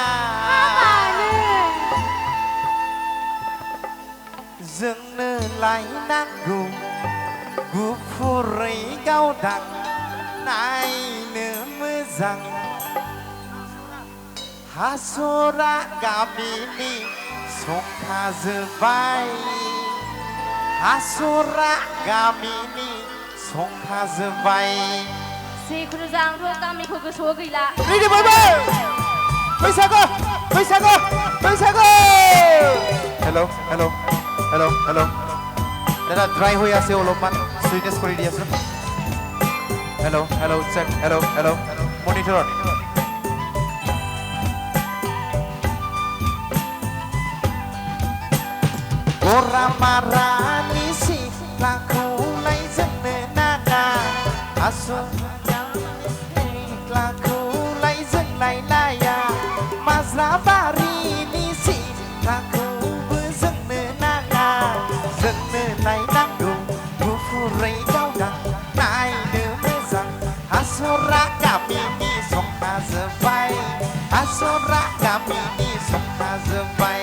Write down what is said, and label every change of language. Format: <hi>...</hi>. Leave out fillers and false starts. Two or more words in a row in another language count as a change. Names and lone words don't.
<brx>जोंनो लायनांगौ गुफुरै गावदां नायनो मोजां हासरा गामिनि संखाजोब्बाय हासरा गामिनि संखाजोब्बाय जिखुनु जांथ' गामिखौ गोसोआव गैला रेडि बयबो बैसागु बैसागु बैसागु हेलो हेलो हेलो हेलो दादा</brx> <as>ड्राই হৈ আছে অলপমান সুইটনেস কৰি দি আছে</as> <brx>हेलो हेलो চেক हेलो हेलो মনিটৰত गरा मारानि सिख्लाखौलाय जोंनो नाङा सिख्लाखौलाय जों लायलाया माज्राबारिनि सिख्लाखौबो जोंनो नाङा जोंनो लायनांगौ गुफुरै गावदां नायनो मोजां हासरा गामिनि संखाजोब्बाय हासरा गामिनि संखाजोब्बाय</brx>